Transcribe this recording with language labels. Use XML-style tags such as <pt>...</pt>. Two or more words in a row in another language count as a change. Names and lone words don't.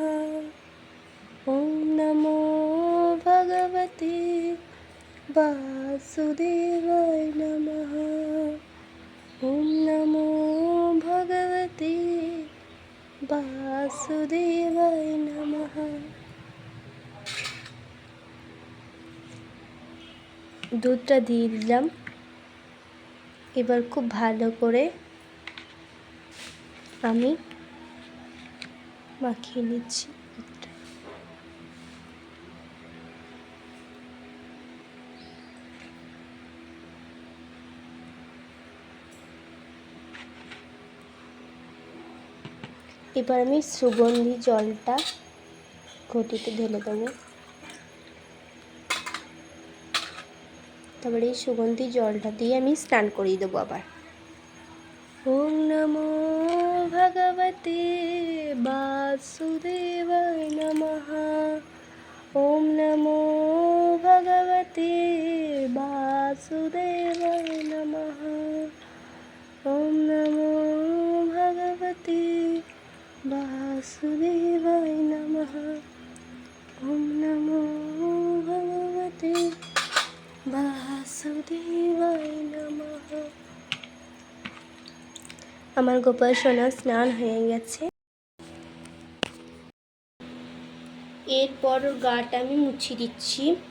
<sa>ओम नमो भगवते वासुदेवाय नमः। ओम नमो भगवते वासुदेवाय नमः।</sa> <bn>দুধটা দিয়ে দিলাম। এবার খুব ভালো করে আমি মাখিয়ে নিচ্ছি। এবার আমি সুগন্ধি জলটা ঘটিতে ঢেলে দেবো। তারপরে এই সুগন্ধি জলটা দিয়ে আমি স্নান করিয়ে দেবো আবার।</bn> <sa>ওম নমো ভগবতে বাসুদেবায় নমঃ। ওম নমো ভগবতে বাসুদেবায় নমঃ। ওম নমো ভগবতে वासुदेवाय नमः। ओम नमो भगवते वासुदेवाय नमः।</sa> <bn>আমার গোপাল সোনা স্নান হয়ে গেছে। এরপর গাটা আমি মুছিয়ে দিচ্ছি।</bn>